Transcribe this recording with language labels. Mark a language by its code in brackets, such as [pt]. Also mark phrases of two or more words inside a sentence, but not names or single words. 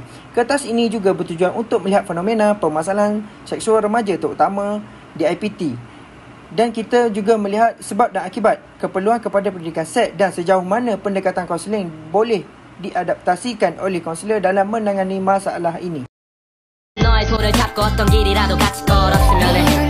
[ms] Kertas ini juga bertujuan untuk melihat fenomena permasalahan seksual remaja terutama di IPT. Dan kita juga melihat sebab dan akibat, keperluan kepada pendidikan seks dan sejauh mana pendekatan kaunseling boleh diadaptasikan oleh kaunselor dalam menangani masalah ini. [ko] 너의 손을 잡고 어떤 길이라도 같이 걸었으면 해